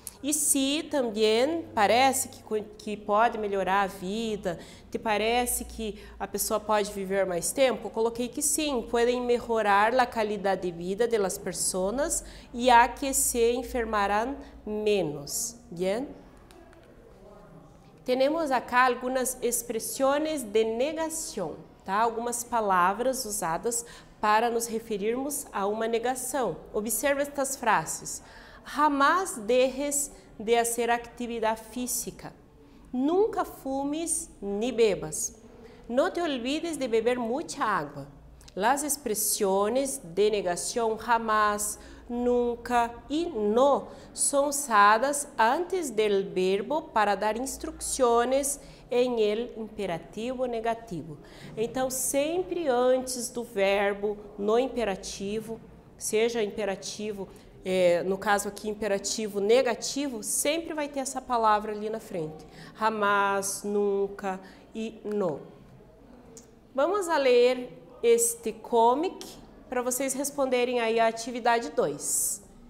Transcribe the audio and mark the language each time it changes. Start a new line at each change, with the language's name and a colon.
Portuguese: E se também parece que pode melhorar a vida, te parece que a pessoa pode viver mais tempo, coloquei que sim, podem melhorar a qualidade de vida das pessoas e a que se enfermarão menos. Bien? Temos acá algumas expressões de negação, tá? Algumas palavras usadas para nos referirmos a uma negação. Observe estas frases.
Spanish: Jamás dejes de hacer atividade física. Nunca fumes ni bebas. No te olvides de beber mucha agua. Las expresiones de negación jamás, nunca y no son usadas antes del verbo para dar instrucciones em el imperativo negativo.
Portuguese: Então, sempre antes do verbo no imperativo, seja imperativo, no caso aqui imperativo negativo, sempre vai ter essa palavra ali na frente.
Spanish: Jamás, nunca e no.
Portuguese: Vamos a ler este comic para vocês responderem aí a atividade 2.